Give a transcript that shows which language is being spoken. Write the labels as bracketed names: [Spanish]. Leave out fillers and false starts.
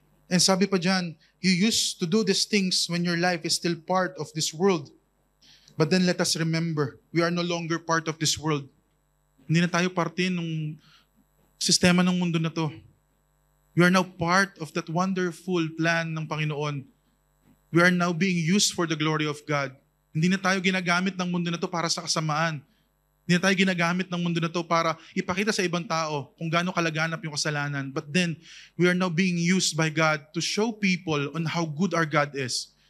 [English] And [Filipino] sabi pa dyan, [English] you used to do these things when your life is still part of this world. But then let us remember, we are no longer part of this world. [Filipino] Hindi na tayo parte ng sistema ng mundo na to. [English] We are now part of that wonderful plan [Filipino] ng Panginoon. [English] We are now being used for the glory of God. [Filipino] Hindi na tayo ginagamit ng mundo na to para sa kasamaan. Hindi na tayo ginagamit ng mundo na to para ipakita sa ibang tao kung gaano kalaganap yung kasalanan. [English] But then, we are now being used by God to show people on how good our God is.